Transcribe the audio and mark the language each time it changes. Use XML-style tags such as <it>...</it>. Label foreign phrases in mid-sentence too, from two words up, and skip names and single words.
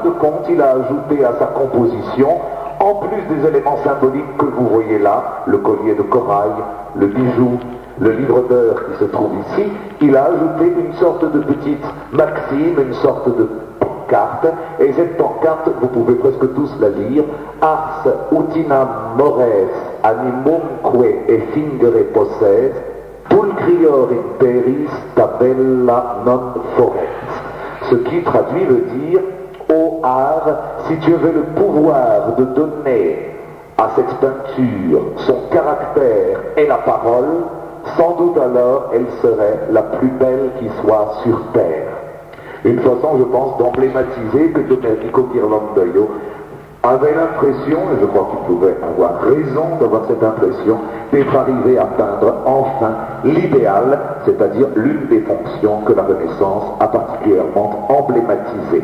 <fr>de compte, il a ajouté à sa composition, en plus des éléments symboliques que vous voyez là, le collier de corail, le bijou, le livre d'heures qui se trouve ici, il a ajouté une sorte de petite maxime, une sorte de pancarte, et cette pancarte, vous pouvez presque tous la lire,</fr> <la>Ars utinam mores animumque effingere posset, pulcrior imperis tabella non foret.</la> <fr>Ce qui traduit veut dire ô art, si tu avais le pouvoir de donner à cette peinture son caractère et la parole, sans doute alors elle serait la plus belle qui soit sur terre. Une façon, je pense, d'emblématiser que Domenico Ghirlandaio avait l'impression, et je crois qu'il pouvait avoir raison d'avoir cette impression, d'être arrivé à peindre enfin l'idéal, c'est-à-dire l'une des fonctions que la Renaissance a particulièrement emblématisées.</fr>